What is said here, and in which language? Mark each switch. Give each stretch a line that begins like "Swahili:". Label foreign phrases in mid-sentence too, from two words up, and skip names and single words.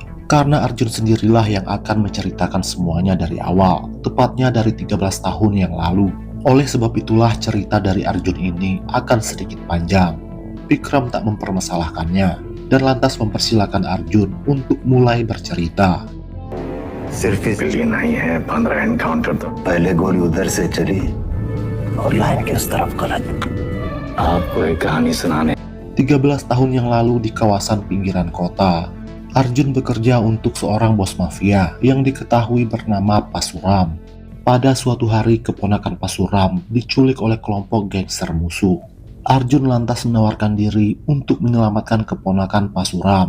Indonesian: Karena Arjun sendirilah yang akan menceritakan semuanya dari awal, tepatnya dari 13 tahun yang lalu. Oleh sebab itulah cerita dari Arjun ini akan sedikit panjang. Bikram tak mempermasalahkannya dan lantas mempersilahkan Arjun untuk mulai bercerita.
Hindi: पहले गोली उधर से चली और लाइन के उस तरफ गलत.
Indonesian: 13 tahun yang lalu di kawasan pinggiran kota, Arjun bekerja untuk seorang bos mafia yang diketahui bernama Pasuram. Pada suatu hari, keponakan Pasuram diculik oleh kelompok gangster musuh. Arjun lantas menawarkan diri untuk menyelamatkan keponakan Pasuram.